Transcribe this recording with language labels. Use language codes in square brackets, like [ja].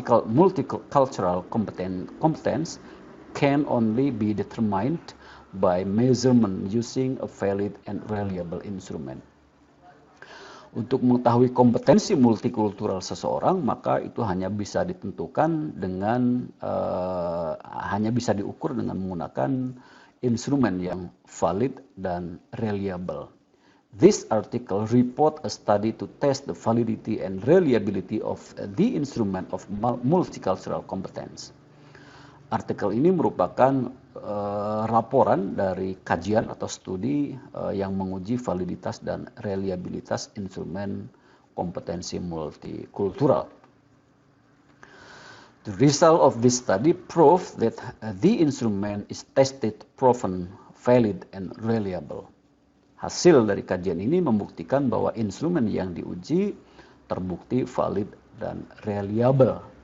[en] Multicultural competence can only be determined by measurement using a valid and reliable instrument. [id] Untuk mengetahui kompetensi multikultural seseorang, maka itu hanya bisa ditentukan dengan hanya bisa diukur dengan menggunakan instrumen yang valid dan reliable. [en] This article report a study to test the validity and reliability of the instrument of multicultural competence. [id] Artikel ini merupakan laporan dari kajian atau studi yang menguji validitas dan reliabilitas instrumen kompetensi multikultural. [en] The result of this study proved that the instrument is tested, proven, valid, and reliable. [id] Hasil dari kajian ini membuktikan bahwa instrumen yang diuji terbukti valid dan reliable.